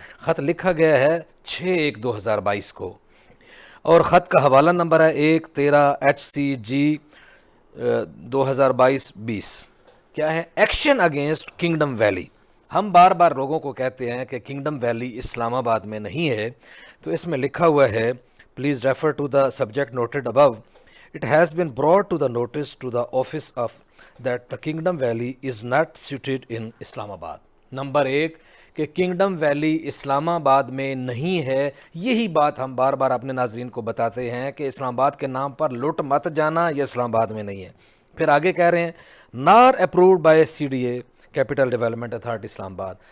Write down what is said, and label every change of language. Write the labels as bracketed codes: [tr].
[ur] خط لکھا گیا ہے 6/1/2022 کو، اور خط کا حوالہ نمبر ہے 113HCG 2022-20. کیا ہے؟ [en] Action against Kingdom Valley. [ur] ہم بار بار لوگوں کو کہتے ہیں کہ کنگڈم ویلی اسلام آباد میں نہیں ہے، تو اس میں لکھا ہوا ہے [en] Please refer to the subject noted above. It has been brought to the notice to the office of that the Kingdom Valley is not suited in Islam Abad. [ur] Number 1 کہ کنگڈم ویلی اسلام آباد میں نہیں ہے. یہی بات ہم بار بار اپنے ناظرین کو بتاتے ہیں کہ اسلام آباد کے نام پر لٹ مت جانا، یہ اسلام آباد میں نہیں ہے. پھر آگے کہہ رہے ہیں [en] not approved by CDA [ur] capital development authority اسلام آباد.